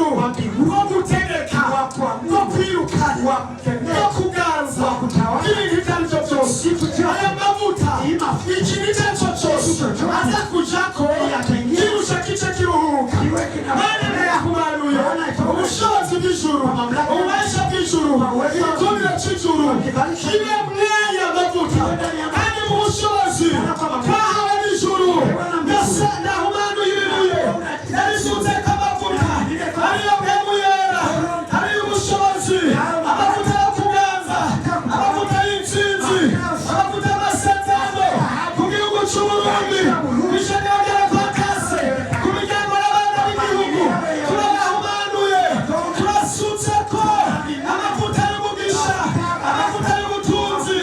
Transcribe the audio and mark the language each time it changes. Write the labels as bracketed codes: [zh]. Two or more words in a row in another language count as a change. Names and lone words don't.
[rn] bwo gutegeka bwo kwirukana bwo kuganza ibintu ibyo ari byo byose aya mavuta ikintu icyo ari cyo cyose aza kujako kirusha kice kiruhuka Mana nayahumanuye ubushobozi bw'ijuru ububasha bw'ijuru igikomere cy'ijuru kibe mwaya mavuta kandi mu bushobozi twahawe n'ijuru nahumanuye ibibuye yarisuteko amavuta ariyo mpemu yera ariyo ubushobozi amavuta yo kuganza amavuta y'intsinzi amavuta y'amasezerano ku gihugu c'Uburundi kw'ishengero rya Repentance ku miryango n'abana b'igihugu turayahumanuye turasutseko amavuta y'umugisha amavuta y'ubutunzi